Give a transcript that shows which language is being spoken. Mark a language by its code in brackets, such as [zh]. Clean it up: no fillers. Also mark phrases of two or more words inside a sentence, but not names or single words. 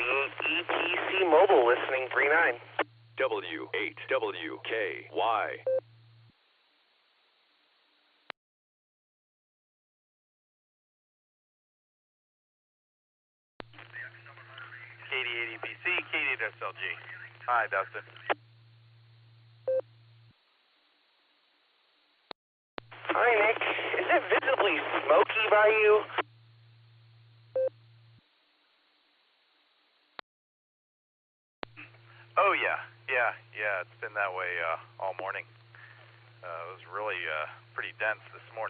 [en] KDEPC Mobile, listening 39. W8WKY. KD80PC, KD8SLG. Hi, Dustin. Hi, Nick. Is it visibly smoky by you? Oh, yeah. It's been that way all morning. It was really pretty dense this morning.